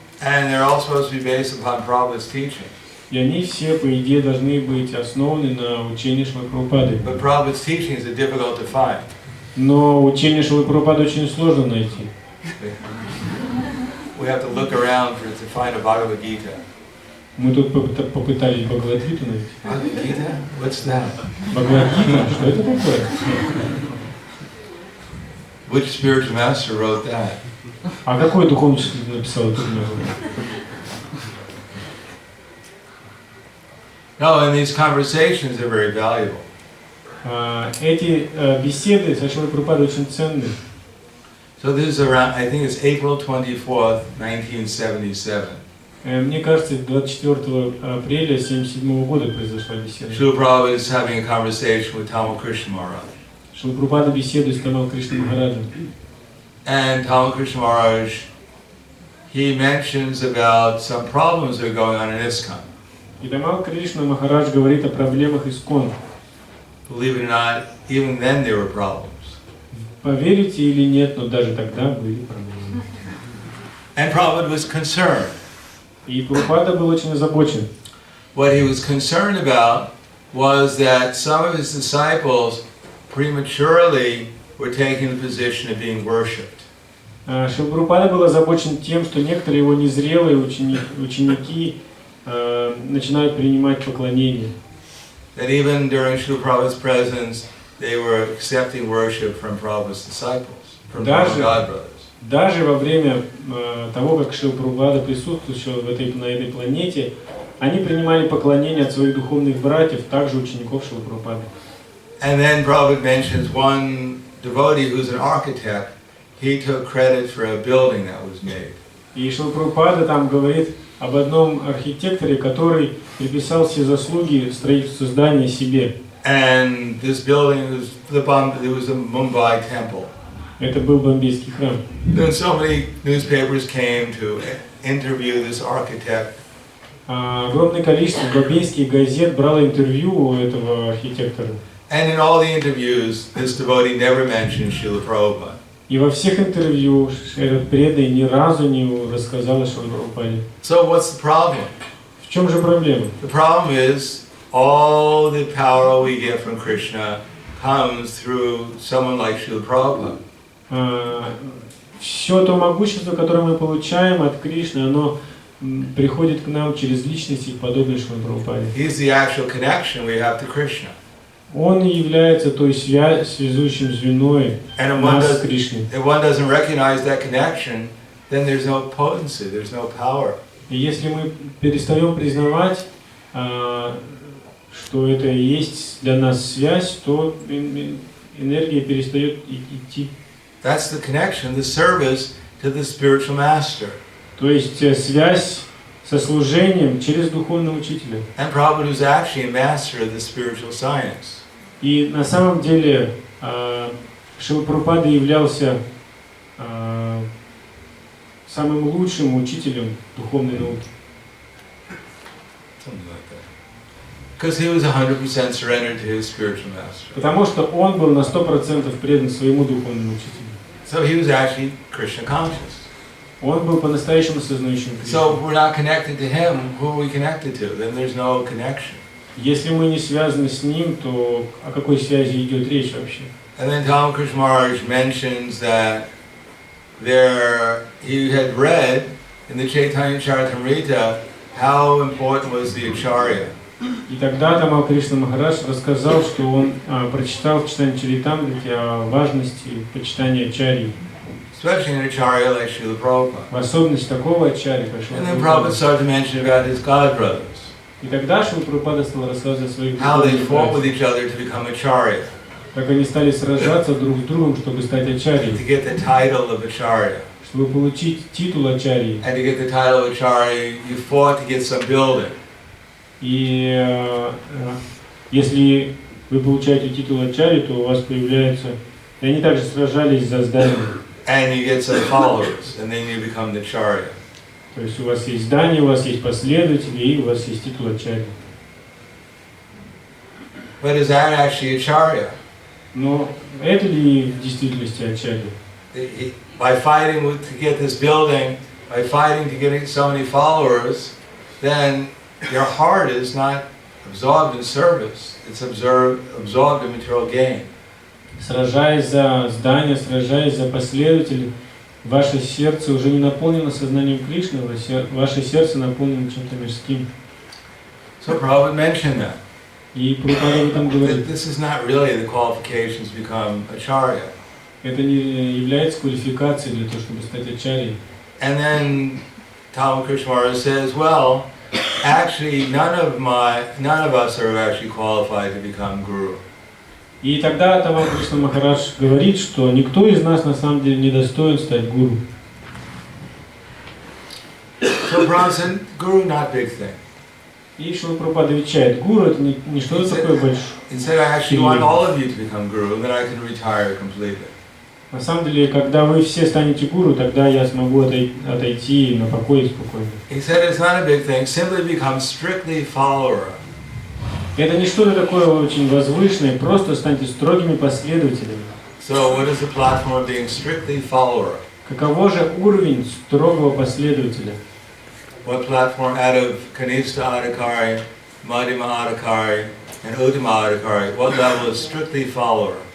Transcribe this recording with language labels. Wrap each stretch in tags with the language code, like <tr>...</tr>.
<en>And they're all supposed to be based upon Prabhupada's teaching.</en> <ru>И они все, по идее, должны быть основаны на учении Шрилы Прабхупады.</ru> <en>But Prabhupada's teachings are difficult to find.</en> <ru>Но учение Шрилы Прабхупады очень сложно найти.</ru> <en>We have to look around to find a Bhagavad Gita.</en> <ru>Мы тут попытались Бхагавад-гиту найти.</ru> <en>Bhagavad Gita? What's that?</en> <ru>Бхагавад-гита? Что это такое?</ru> <en>Which spiritual master wrote that?</en> <ru>А какой духовный учитель написал эту книгу?</ru> <en>No, and these conversations are very valuable.</en> <ru>Эти беседы со Шрилой Прабхупадой очень ценны.</ru> <en>So this is around, I think it's April 24th, 1977.</en> <ru>Мне кажется, 24 апреля 1977 года произошла беседа.</ru> <en>Srila Prabhupada is having a conversation with Tamil Krishna Maharaj.</en> <ru>Шрила Прабхупада беседует с Тамал Кришной Махараджем.</ru> <en>And Tamil Krishna Maharaj, he mentions about some problems that are going on in ISKCON.</en> <ru>И Тамал Кришна Махарадж говорит о проблемах ИСККОН.</ru> <en>Believe it or not, even then there were problems.</en> <ru>Поверите или нет, но даже тогда были проблемы.</ru> <en>And Prabhupada was concerned.</en> <ru>И Прабхупада был очень озабочен.</ru> <en>What he was concerned about was that some of his disciples prematurely were taking the position of being worshipped.</en> <ru>Шрила Прабхупада был озабочен тем, что некоторые его незрелые ученики начинают принимать поклонение.</ru> <en>That even during Srila Prabhupada's presence, they were accepting worship from Prabhupada's disciples, from the godbrothers.</en> <ru>Даже во время того, как Шрила Прабхупада присутствовал на этой планете, они принимали поклонение от своих духовных братьев, также учеников Шрила Прабхупады.</ru> <en>And then Prabhupada mentions one devotee who's an architect. He took credit for a building that was made.</en> <ru>И Шрила Прабхупада там говорит об одном архитекторе, который приписал все заслуги строительства здания себе.</ru> <en>And this building was a Mumbai temple.</en> <ru>Это был бомбейский храм.</ru> <en>Then so many newspapers came to interview this architect.</en> <ru>Огромное количество бомбейских газет брало интервью у этого архитектора.</ru> <en>And in all the interviews, this devotee never mentioned Srila Prabhupada.</en> <ru>И во всех интервью этот преданный ни разу не рассказал о Шриле Прабхупаде.</ru> <en>So what's the problem?</en> <ru>В чем же проблема?</ru> <en>The problem is all the power we get from Krishna comes through someone like Srila Prabhupada.</en> <ru>Все то могущество, которое мы получаем от Кришны, оно приходит к нам через личности, подобные Шриле Прабхупаде.</ru> <en>He's the actual connection we have to Krishna.</en> <ru>Он является той связующим звеной нас с Кришной.</ru> <en>If one doesn't recognize that connection, then there's no potency, there's no power.</en> <ru>И если мы перестаем признавать, что это и есть для нас связь, то энергия перестает идти.</ru> <en>That's the connection, the service to the spiritual master.</en> <ru>То есть связь со служением через духовного учителя.</ru> <en>And Prabhupada was actually a master of the spiritual science.</en> <ru>И на самом деле Шрила Прабхупада являлся самым лучшим учителем духовной науки.</ru> <en>Something like that. Because he was 100% surrendered to his spiritual master.</en> <ru>Потому что он был на 100% предан своему духовному учителю.</ru> <en>So he was actually Krishna conscious.</en> <ru>Он был по-настоящему сознающим Кришну.</ru> <en>So if we're not connected to him, who are we connected to? Then there's no connection.</en> <ru>Если мы не связаны с ним, то о какой связи идет речь вообще?</ru> <en>And then Tamil Krishna Maharaj mentions that he had read in the Chaitanya Charitamrita how important was the acharya.</en> <ru>И тогда Тамал Кришна Махарадж рассказал, что он прочитал в Читании Чаритамрите о важности почитания ачарьи.</ru> <en>Especially an acharya like Srila Prabhupada.</en> <ru>В особенности такого ачарьи, как Шрила</ru> <en>And then Prabhupada started to mention about his godbrothers.</en> <ru>И тогда Шрила Прабхупада стал рассказывать о своих</ru> <en>How they</en> <ru>духовных</ru> <en>fought with</en> <ru>братьях,</ru> <en>each other to become acharya.</en> <ru>как они стали сражаться друг с другом, чтобы стать</ru> <en>To</en> <ru>ачарьей,</ru> <en>get the title of acharya.</en> <ru>чтобы получить титул ачарьи.</ru> <en>And to get the title of acharya, you fought to get some building.</en> <ru>И если вы получаете титул ачарьи, то у вас появляется... И они также сражались за здание.</ru> <en>And you get some followers, and then you become the acharya.</en> <ru>То есть у вас есть здание, у вас есть последователи, и у вас есть титул ачарьи.</ru> <en>But is that actually acharya?</en> <ru>Но это ли в действительности ачарья?</ru> <en>By fighting to get this building, by fighting to get so many followers, then your heart is not absorbed in service, it's absorbed in material gain.</en> <ru>Сражаясь за здание, сражаясь за последователей, ваше сердце уже не наполнено сознанием Кришны, ваше сердце наполнено чем-то мирским.</ru> <en>So Prabhupada mentioned that.</en> <ru>И Прабхупада об этом говорит.</ru> <en>This is not really the qualifications to become acharya.</en> <ru>Это не является квалификацией для того, чтобы стать ачарьей.</ru> <en>And then Tamil Krishna Maharaj says, well, actually none of us are actually qualified to become guru.</en> <ru>И тогда Тамал Кришна Махарадж говорит, что никто из нас на самом деле не достоин стать гуру.</ru> <en>So Brahma said, Guru not big thing.</en> <ru>И Шрила Прабхупада отвечает, гуру это не что-то такое большое.</ru> <en>Instead, I actually want all of you to become guru, and then I can retire completely.</en> <ru>На самом деле, когда вы все станете гуру, тогда я смогу отойти на покой спокойно.</ru> <en>He said it's not a big thing, simply become strictly follower.</en> <ru>Это не что-то такое очень возвышенное, просто станьте строгими последователями.</ru> <en>So what is the platform of being strictly follower?</en> <ru>Каково же уровень строгого последователя?</ru> <en>What platform out of Kanishta Adhikari, Madhyama Adhikari, and Uttama Adhikari, what level is strictly follower?</en>